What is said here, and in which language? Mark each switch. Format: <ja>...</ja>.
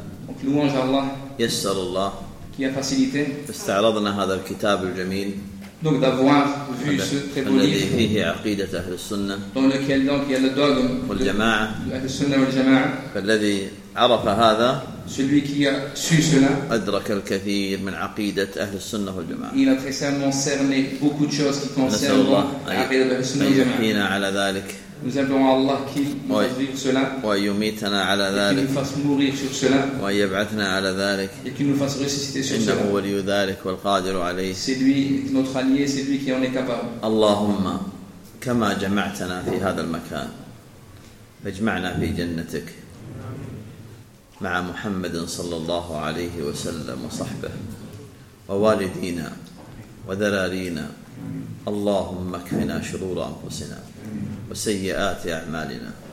<fr>Donc louange à Allah.</fr> <ar>Yassar Allah.</ar> <fr>Qui a facilité.</fr> <ar>Ist'aradna hadha al-kitab al-jamil.</ar> <fr>Donc d'avoir vu ce très beau livre dans lequel donc il y a le dogme de l'Ahl-Sunnah wal-Jama'ah.</fr> <ar>عرف هذا</ar> <fr>celui qui a su cela</fr> <ar>أدرك الكثير من عقيدة أهل السنة والجماعة.</ar> <fr>Il a très certainement cerné beaucoup de choses qui concernent l'Ahl-Sunnah wal-Jama'ah. Nous appelons Allah qui nous vive cela et qui nous fasse mourir sur cela et qui nous fasse ressusciter sur cela. C'est lui notre allié, c'est lui qui en est capable.</fr> <ar>اللهم كما جمعتنا في هذا المكان اجمعنا في جنتك مع محمد صلى الله عليه وسلم وصحبه ووالدينا وذرارينا. اللهم اكفنا شرور أنفسنا وسيئات أعمالنا.</ar>